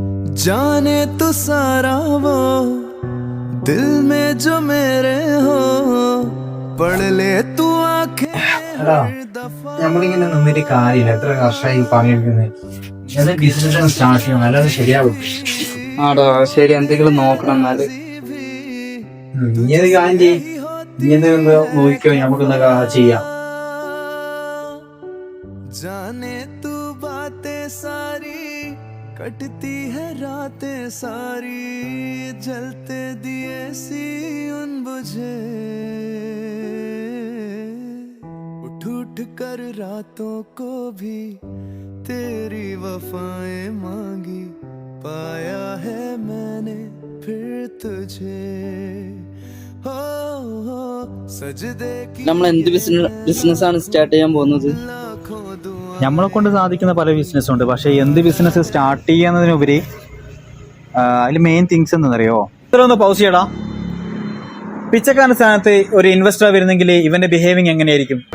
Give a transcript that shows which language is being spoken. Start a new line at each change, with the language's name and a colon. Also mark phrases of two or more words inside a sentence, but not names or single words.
Hindi: जाने तू सारा वो दिल में जो मेरे हो पढ़ ले तू आंखें
Malayalam: എടാ നമ്മളിങ്ങനെ നിന്നിട്ട് കാര്യമില്ല. എത്ര വർഷമായി പണിയെടുക്കുന്നത്. ഏത്
English: business start
Malayalam: ചെയ്യണം, അല്ലാതെ ശരിയാവും. ആടോ ശരി, എന്തെങ്കിലും നോക്കണം എന്നാല്. നീ ഏത് കാര്യം ചെയ്യും, നീ എന്തെങ്കിലും നോക്കിക്കോ, നമുക്കെന്താ ചെയ്യാം.
Hindi: जाने तू बातें सारी कटती है रातें सारी जलते दिए सी उन बुझे उठ उठ कर रातों को भी तेरी वफाएं मांगी पाया है मैंने फिर तुझे हो सजदे की
Malayalam: നമ്മൾ എന്ത് ബിസിനസ്സാണ് സ്റ്റാർട്ട് ചെയ്യാൻ പോകുന്നത്? നമ്മളെ കൊണ്ട് സാധിക്കുന്ന പല ബിസിനസ്സും ഉണ്ട്. പക്ഷെ എന്ത്
English: business start
Malayalam: ചെയ്യുന്നതിനുപരി അതിൽ
English: main things
Malayalam: എന്താണെന്നറിയോ? ഇത്ര ഒന്ന് പൗസ് ചെയ്യടാ. പിച്ചക്കാരന്റെ സ്ഥാനത്ത് ഒരു ഇൻവെസ്റ്റർ വരുന്നെങ്കിൽ ഇവന്റെ ബിഹേവിങ് എങ്ങനെയായിരിക്കും?